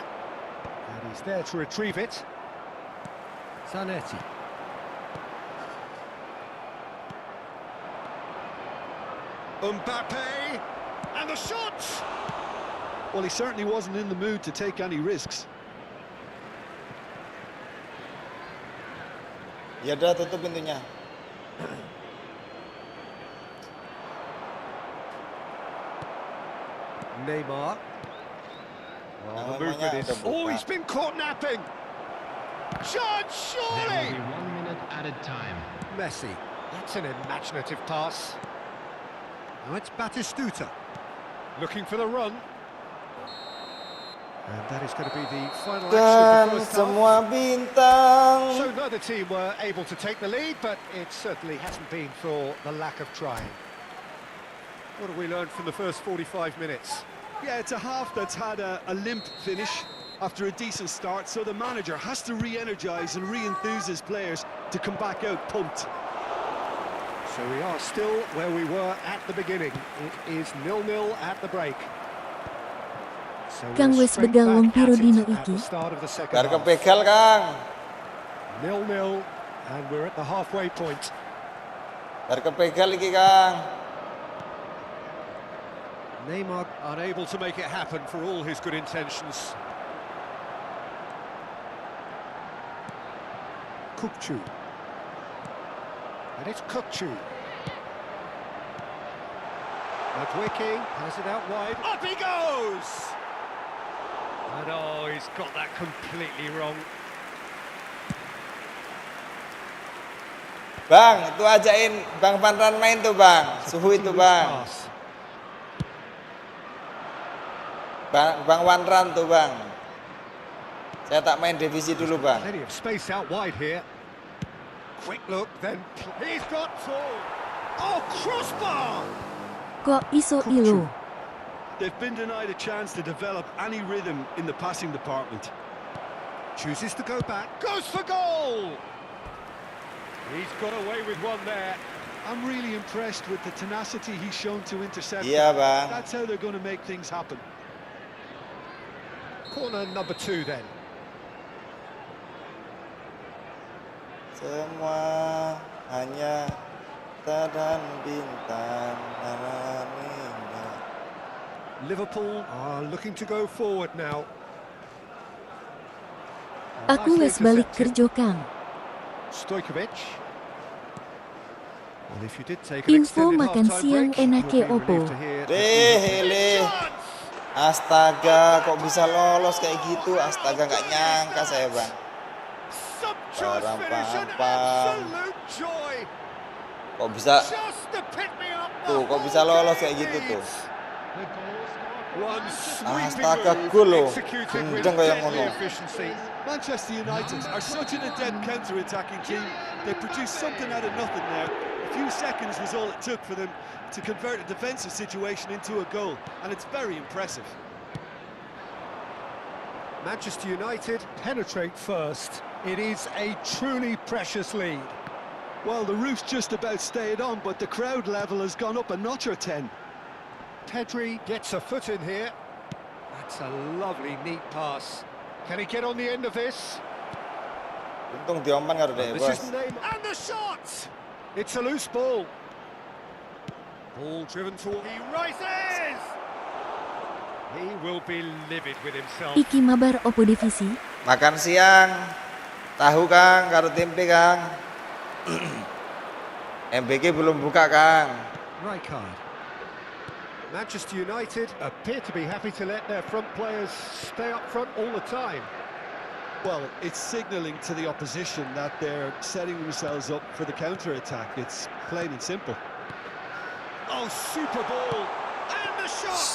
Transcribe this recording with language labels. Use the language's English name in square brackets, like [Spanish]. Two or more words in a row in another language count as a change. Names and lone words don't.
[English] And he's there to retrieve it. Zanetti. Mbappe. And the shot! Well, he certainly wasn't in the mood to take any risks. [Indonesian] Ya udah, tutup pintunya. [English] Neymar. Oh, the movement is... Oh, he's been caught napping! Chance, surely! There will be 1 minute added time. Messi. That's an imaginative pass. Now it's Batistuta. Looking for the run. And that is going to be the final Dan action of the first semua half. bintang. So neither team were able to take the lead, but it certainly hasn't been for the lack of trying. What have we learned from the first 45 minutes? Yeah, it's a half that's had a limp finish after a decent start, so the manager has to re-energise and re-enthuse his players to come back out pumped. So we are still where we were at the beginning. It is 0-0 at the break. So Kang we're wis straight [Javanese] begal wong [English] back at piro it dino at the iki. start of the second Bar half. [Javanese] kepegal, Kang. [English] 0-0, and we're at the halfway point. [Javanese] Bar kepegal iki, Kang. [English] Neymar unable to make it happen for all his good intentions. Kukçu. And it's Kukçu. Matchmaking has it out wide. Up he goes! And oh, he's got that completely wrong. [Indonesian] Bang, itu ajain Bang Panran main tuh, Bang. Suhu itu, Bang. Bang Wanran tuh, Bang. Saya tak main divisi dulu, Bang. [English] Plenty of space out wide here. Quick look, then he's got tall. Oh, crossbar! [Javanese] Kok iso ilo? [English] They've been denied a chance to develop any rhythm in the passing department. Chooses to go back, goes for goal! He's got away with one there. I'm really impressed with the tenacity he's shown to intercept. [Indonesian] Iya, Bang. [English] That's how they're going to make things happen. Corner number 2 then. [Indonesian] Semua hanya dan bintang. [English] Liverpool are looking to go forward now. [Javanese] Aku wis balik kerja, Kang. [English] Stojkovic. Well, if you did take an Info extended makan half-time siang break, enake you'll be opo? relieved to hear that we Hele. [Indonesian] Astaga, kok bisa lolos kayak gitu? Astaga, nggak nyangka saya, Bang. [English] Sumptuous finish, an Pam. absolute joy. [Indonesian] Kok bisa [English] Just to pick me up. [Indonesian] tuh, kok bisa lolos kayak gitu tuh? [English] One sweeping Astaga, move [Indonesian] gol loh. [English] executed with [Javanese] Gendeng kayak [English] deadly ngono. efficiency. Manchester United are such an adept counter-attacking team. They produced something out of nothing there. A few seconds was all it took for them to convert a defensive situation into a goal, and it's very impressive. Manchester United penetrate first. It is a truly precious lead. Well, the roof's just about stayed on, but the crowd level has gone up a notch or 10. Pedri gets a foot in here. That's a lovely, neat pass. Can he get on the end of this? [Javanese] Untung diompan karo deh, [English] This is Bos. Neymar. And the shot! It's a loose ball. Ball driven toward... He rises! He will be livid with himself. [Javanese] Iki mabar opo divisi? [Indonesian] Makan siang. [Javanese] Tahu, Kang, karo tempe, Kang. [Indonesian] MBK belum buka, Kang. [English] Rijkaard. Manchester United appear to be happy to let their front players stay up front all the time. Well, it's signalling to the opposition that they're setting themselves up for the counter-attack. It's plain and simple. Oh, super ball! And the shot!